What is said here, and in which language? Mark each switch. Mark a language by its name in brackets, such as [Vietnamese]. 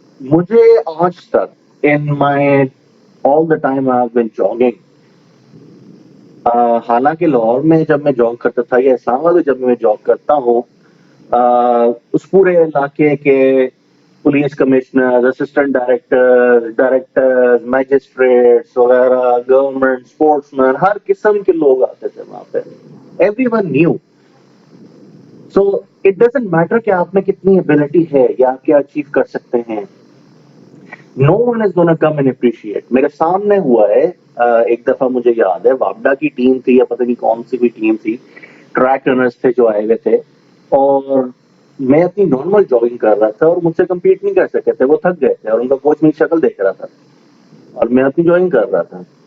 [Urdu] مجھے آج تک [English] in my all the time I have been jogging, [Urdu] حالانکہ لاہور میں جب میں جاگ کرتا تھا یا اسلام آباد میں جب میں جاگ کرتا ہوں, اس پورے علاقے کے police commissioner, assistant director, magistrates وغیرہ, گورنمنٹ, اسپورٹس مین, ہر قسم کے لوگ آتے تھے وہاں پہ. [English] Everyone knew. So it doesn't matter [Urdu] کہ آپ میں کتنی ابیلٹی ہے یا آپ کیا اچیو کر سکتے ہیں. [English] No one is gonna come and appreciate. [Urdu] میرے سامنے ہوا ہے, ایک دفعہ مجھے یاد ہے وابڈا کی ٹیم تھی یا پتہ نہیں کون سی بھی ٹیم تھی, ٹریک رنرز تھے جو آئے ہوئے تھے, اور میں اپنی نارمل جاگنگ کر رہا تھا اور مجھ سے کمپیٹ نہیں کر سکے تھے, وہ تھک گئے تھے اور ان کا کوچ میری شکل دیکھ رہا تھا اور میں اپنی جاگنگ کر رہا تھا.